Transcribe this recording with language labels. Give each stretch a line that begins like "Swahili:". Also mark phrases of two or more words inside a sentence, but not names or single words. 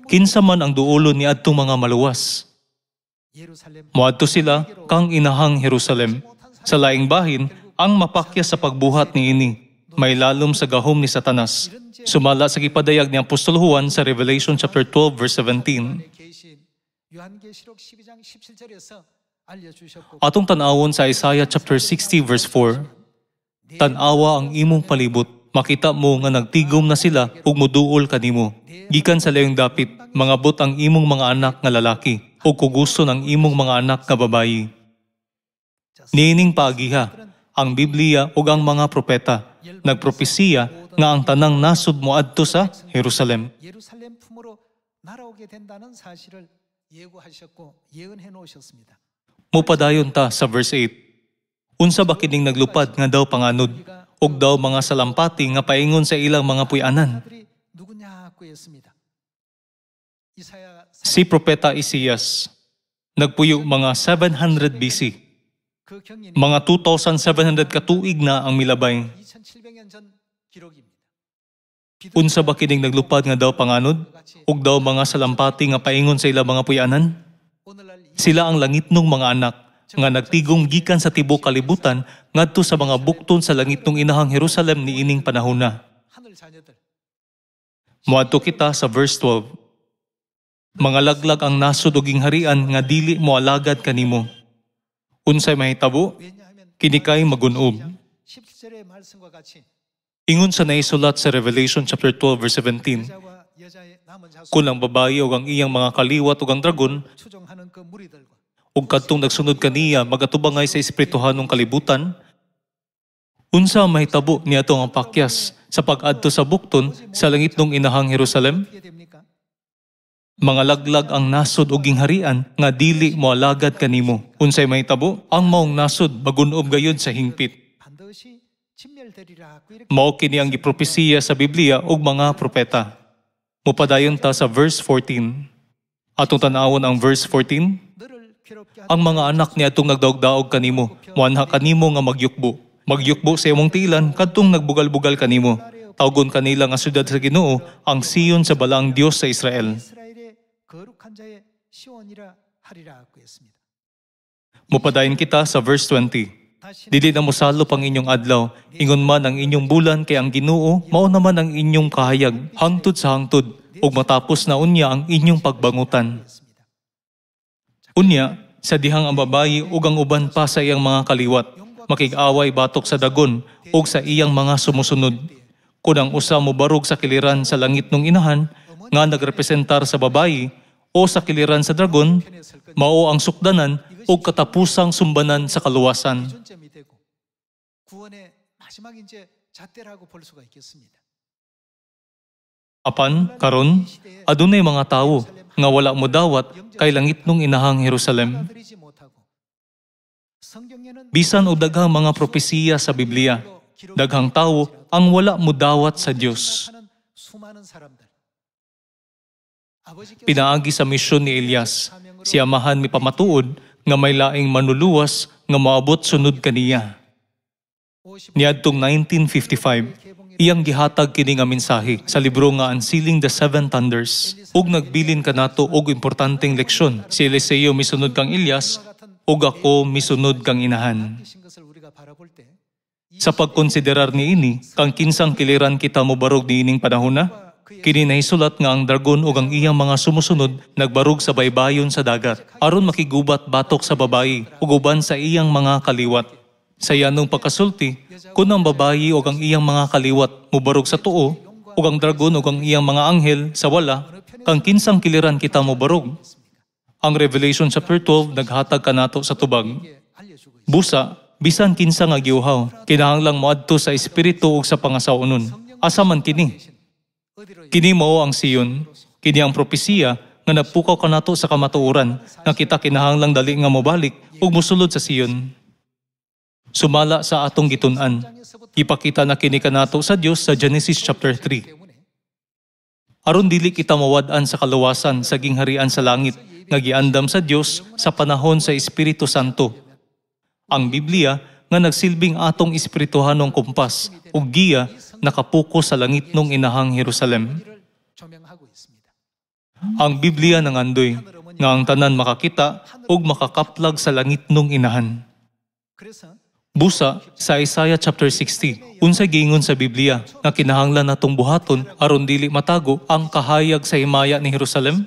Cebuano: Kinsa man ang duolon ni adtong mga maluwas. 예루살렘 Moadto sila kang inahang Jerusalem. Sa laing bahin, ang mapakya sa pagbuhat ni ini, may lalom sa gahom ni Satanas. Sumala sa gipadayag ni Apostol Juan sa
English: Revelation chapter 12 verse 17.
Korean: 안에 계신 요한계시록 12장 17절에서 알려주셨고
Cebuano: Atong tanawon sa
English: Isaiah chapter 60 verse 4.
Cebuano: Tanawa ang imong palibot, makita mo nga nagtigom na sila ug moduol kanimo. Gikan sa layong dapit, mangabot ang imong mga anak nga lalaki ug kugusto ng imong mga anak nga babayi. Niining paagiha, ang Biblia ug ang mga propeta nagpropesiya nga ang tanang nasud moadto sa Jerusalem.
Korean: 예루살렘 품으로 날아오게 된다는 사실을 예고하셨고 예언해 놓으셨습니다.
Cebuano: Mupadayon ta sa verse 8. Unsa ba kining naglupad nga daw panganod ug daw mga salampati nga paingon sa ilang mga puy-anan?
Korean: 그들이 누구냐 하고 했습니다. 이사야
Cebuano: Si Propeta Isias nagpuyo mga 700 BC.
Korean: 그 경인이
Cebuano: Mga 2,700 katuig na ang milabay.
Korean: 2700년 전 기록입니다.
Cebuano: Unsa ba kining naglupad nga daw panganod ug daw mga salampati nga paingon sa ilang mga puy-anan?
Korean: 오늘날
Cebuano: Sila ang langitnong mga anak nga nagtigom gikan sa tibuok kalibutan ngadto sa mga bukton sa langitnong inahang Jerusalem ni ining panahona.
Korean: 하늘 자녀들
Cebuano: Moadto kita sa verse 12. Mga laglag ang nasod ug gingharian nga dili mo alagad kanimo. Unsay mahitabo?
Korean: 왜냐하면
Cebuano: Kini kay magunob.
Korean: 17절의 말씀과 같이
Cebuano: Ingon sa naisulat sa
English: Revelation chapter 12 verse 17.
Korean: 여자와 여자의 남은 자손
Cebuano: Kung ang babae ug ang iyang mga kaliwat ug ang dragon
Korean: 추종하는 그 무리들과
Cebuano: ug kadtong nagsunod kaniya magatubangay sa espirituhanong kalibutan, unsa ang mahitabo niadto ang pakyas sa pag-adto sa bukton sa langitnong inahang Jerusalem?
Korean: 어떻게 됩니까?
Cebuano: Mga laglag ang nasod ug gingharian nga dili mo alagad kanimo. Unsay mahitabo? Ang maong nasod magunob gayud sa hingpit.
Korean: 반드시 진멸되리라 하고 이렇게
Cebuano: Mao kini ang gipropesiya sa Biblia ug mga propeta. Mupadayon ta sa verse 14. Atong tan-awon ang verse 14.
Korean: 너를 괴롭게
Cebuano: Ang mga anak ni atong nagdaog-daog kanimo, muanha kanimo nga magyukbo. Magyukbo sa imong tilan kadtong nagbugal-bugal kanimo. Tawgon kanila nga syudad sa Ginoo, ang Siyon sa balaang Dios sa Israel.
Korean: 이스라엘의 거룩한 자의 시온이라 하리라 하고 했습니다.
Cebuano: Mupadayon kita sa verse 20.
Korean: 다시
Cebuano: Dili na mosalop ang inyong adlaw, ingon man ang inyong bulan kay ang Ginoo, mao naman ang inyong kahayag, hangtod sa hangtod, ug matapos na unya ang inyong pagbangutan.
Korean: 했습니다.
Cebuano: Unya, sa dihang ang babayi ug ang uban pa sa iyang mga kaliwat, makig-away batok sa dagon ug sa iyang mga sumusunod. Kung ang usa mo barog sa kiliran sa langit nung inahan, nga nagrepresentar sa babayi, o sa kiliran sa dragon, mao ang sukdanan o katapusang sumbanan sa kaluwasan.
Korean: 기준점이 되고 구원의 마지막 이제 잣대라고 볼 수가 있겠습니다.
Cebuano: Apan, karon, adunay mga tawo nga wala mo dawat kay langit nung inahang Jerusalem.
Korean: 받아들이지 못하고 성경에는
Cebuano: Bisan og daghang mga propesiya sa Biblia, daghang tawo ang wala mo dawat sa Dios.
Korean: 하는 수많은 사람들. 아버지께서
Cebuano: Pinaagi sa misyon ni Elias, si amahan mi pamatuod nga may laing manuluwas nga moabot sunod kaniya. 50 Niadtong 1955, Iyang gihatag kini nga mensahe sa libro nga Unsealing the Seven Thunders. Ug nagbilin kanato og importanteng leksyon. Si Eliseo misunod kang Elias, ug ako misunod kang inahan.
Korean: 이신 것을 우리가 바라볼 때
Cebuano: Sa pagkonsiderar niini, kang kinsang kiliran kita mobarog niining panahon na, kini nahisulat nga ang dragon ug ang iyang mga sumusunod nagbarog sa baybayon sa dagat, aron makigubat batok sa babayi ug uban sa iyang mga kaliwat. Sa yanong pagkasulti, kun ang babayi ug ang iyang mga kaliwat mobarog sa tuo, ug ang dragon ug ang iyang mga anghel sa wala, kang kinsang kiliran kita mobarog. Ang
English: Revelation chapter 12
Cebuano: naghatag kanato sa tubag.
Korean: 알려주고 있습니다.
Cebuano: Busa, bisan kinsa nga giuhaw, kinahanglang moadto sa espiritu ug sa pangasaunon. Asa man kini?
Korean: 어디로
Cebuano: Kini mao ang Sion, kini ang propesiya nga nagpukaw kanato sa kamatuoran nga kita kinahanglang dali nga mobalik ug mosulod sa Sion. Sumala sa atong gitun-an, ipakita na kini kanato sa Dios sa
English: Genesis chapter 3.
Korean: 때문에
Cebuano: Aron dili kita mawad-an sa kaluwasan sa gingharian sa langit nga giandam sa Dios sa panahon sa Espiritu Santo. Ang Biblia nga nagsilbing atong espirituhanong kumpas ug giya nakapuko sa langit nung inahang Jerusalem.
Korean: 우리를 조명하고 있습니다.
Cebuano: Ang Biblia nangandoy nga ang tanan makakita ug makakaplag sa langit nung inahan.
Korean: 그래서
Cebuano: Busa sa
English: Isaiah chapter 60,
Cebuano: unsay giingon sa Biblia nga kinahanglan natong buhaton aron dili matago ang kahayag sa himaya ni Jerusalem?